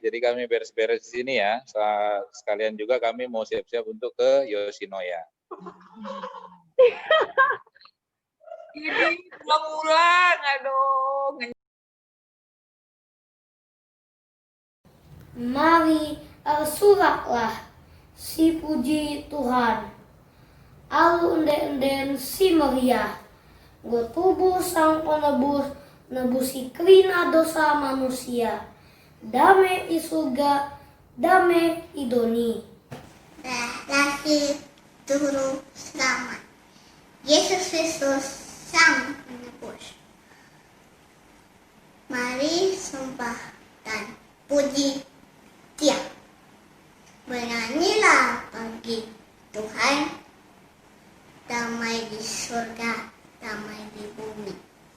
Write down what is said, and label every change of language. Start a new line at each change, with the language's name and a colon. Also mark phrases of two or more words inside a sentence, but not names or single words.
Indonesian: Jadi kami beres-beres di sini ya. Sekalian juga kami mau siap-siap untuk ke Yoshinoya. Ini pulang, aduh. Mari soraklah si puji Tuhan.
Batak Karo: Alu enden si meriah. Tubuh sang penebus nebusi krina dosa manusia. Dame i surga, dame i doni.
Indonesian: lahir juru selamat. Yesus Kristus Sang Penebus. Mari sembah dan puji Dia. Bernyanyilah bagi Tuhan, damai di surga, damai di bumi.